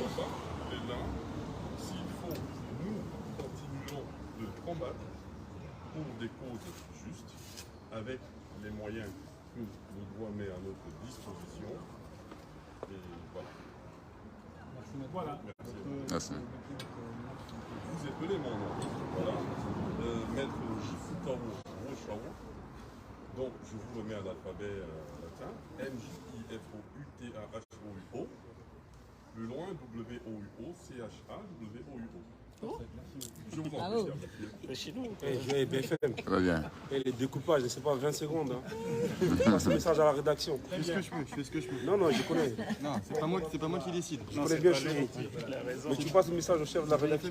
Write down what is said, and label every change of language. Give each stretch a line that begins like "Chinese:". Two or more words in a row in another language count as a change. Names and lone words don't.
French: et là, s'il faut, nous continuerons de combattre pour des causes justes, avec les moyens que le droit met à notre disposition. Et voilà. Voilà. Merci. Vous appelez mon nom. Voilà. Maître Jifutao Rochao. Donc, je vous remets à l'alphabet latin. M-J-I-F-O-U-T-A-H-O-U-O. Plus loin, W-O-U-O-C-H-A-W-O-U-O. Je vous en prie, monsieur. Je BFM. Très bien. Et les découpages, je ne sais pas, 20 secondes. Hein. Passe le message à la rédaction. Je fais ce que je peux, je fais ce que je peux. Non, non, je connais. Non, c'est pas moi qui décide. Je connais bien chez vous. Mais tu passes le message au chef de la rédaction.